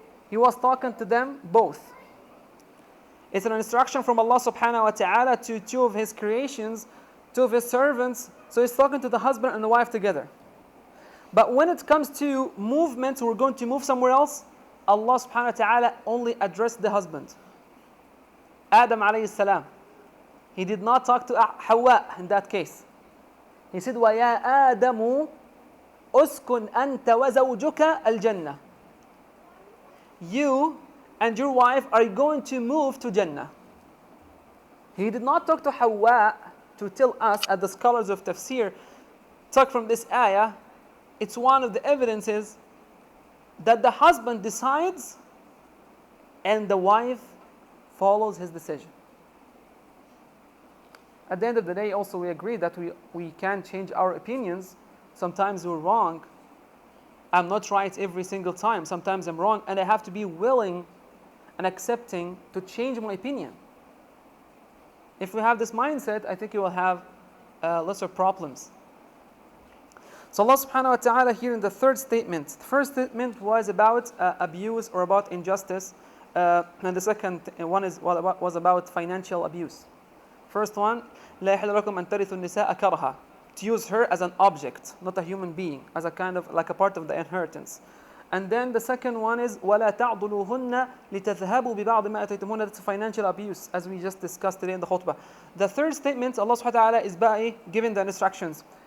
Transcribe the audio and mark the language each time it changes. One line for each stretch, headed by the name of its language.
English: He was talking to them both. It's an instruction from Allah subhanahu wa ta'ala to two of his creations, two of his servants. So he's talking to the husband and the wife together. But when it comes to movement, we're going to move somewhere else, Allah subhanahu wa ta'ala only addressed the husband. Adam alayhi salam. He did not talk to Hawa in that case.
Arabic: He said, وَيَا آدَمُ أُسْكُنْ أَنْتَ وَزَوْجُكَ الْجَنَّةِ.
English: You and your wife are going to move to Jannah. He did not talk to Hawa to tell us, as the scholars of tafsir took from this ayah, it's one of the evidences that the husband decides and the wife follows his decision. At the end of the day, also we agree that we can change our opinions. Sometimes we're wrong. I'm not right every single time. Sometimes I'm wrong, and I have to be willing and accepting to change my opinion. If we have this mindset, I think you will have lesser problems. So Allah subhanahu wa ta'ala here in the third statement. The first statement was about abuse or about injustice. And the second one was about financial abuse.
Arabic: First one, لا يحل لكم أن ترثوا النساء كرها.
English: To use her as an object, not a human being, as a kind of like a part of the inheritance.
Arabic: And then the second one is ولا تعضلوهن لتذهبوا ببعض ما أتيتموهن.
English: That's financial abuse, as we just discussed today in the khutbah. The third statement, Allah subhanahu wa ta'ala is giving the instructions.